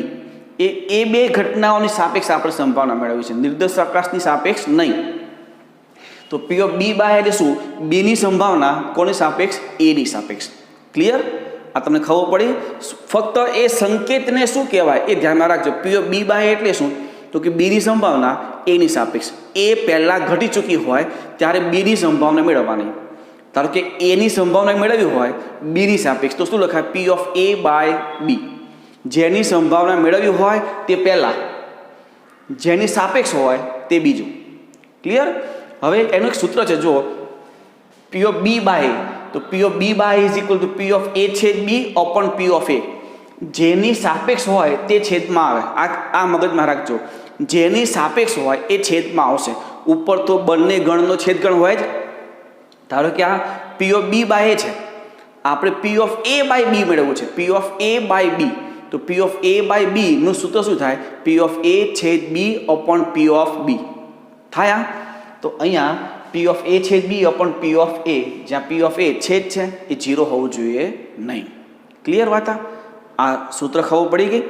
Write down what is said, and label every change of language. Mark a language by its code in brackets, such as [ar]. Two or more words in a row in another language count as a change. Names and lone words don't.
[gu] એ બે ઘટનાઓની સાપેક્ષ આપણે સંભાવના મેળવી છે, નિર્દેશાવકાશની સાપેક્ષ નહીં. તો [en] P of B by [gu] એટલે શું? બીની સંભાવના કોની સાપેક્ષ? એની સાપેક્ષ. ક્લિયર? આ તમને ખબર પડી? ફક્ત એ સંકેતને શું કહેવાય એ ધ્યાનમાં રાખજો. [en] P of B by [gu] એટલે શું? તો કે બીની સંભાવના એની સાપેક્ષ. એ પહેલાં ઘટી ચૂકી હોય ત્યારે બીની સંભાવના મેળવવાની. ધારો કે એની સંભાવના મેળવવી હોય બીની સાપેક્ષ, તો શું લખાય? [en] P of A by B. [gu] જેની સંભાવના મેળવવી હોય તે પહેલાં, જેની સાપેક્ષ હોય તે બીજું. ક્લિયર? હવે એનું એક સૂત્ર છે, જો [en] P of B by, તો P of B by is equal to P of A છેદ B upon P of A. [gu] જેની સાપેક્ષ હોય તે છેદમાં આવે. આ મગજમાં રાખજો, જેની સાપેક્ષ હોય એ છેદમાં આવશે. ઉપર તો બંને ગણનો છેદગણ હોય જ. ધારો કે આ [en] P of B by A [gu] છે, આપણે [en] P of A by B [gu] મેળવવું છે. [en] P of A by B તો P of A by Bનું [gu] સૂત્ર શું થાય? [en] P of A છેદ B upon P of B થાય. [gu] તો અહીંયા [en] P of A [gu] છેદ [en] B upon P of A, [gu] જ્યાં [en] P of A [gu] છેદ છે એ 0 હોવું જોઈએ નહીં. ક્લિયર વાત? આ સૂત્ર ખબર પડી ગઈ.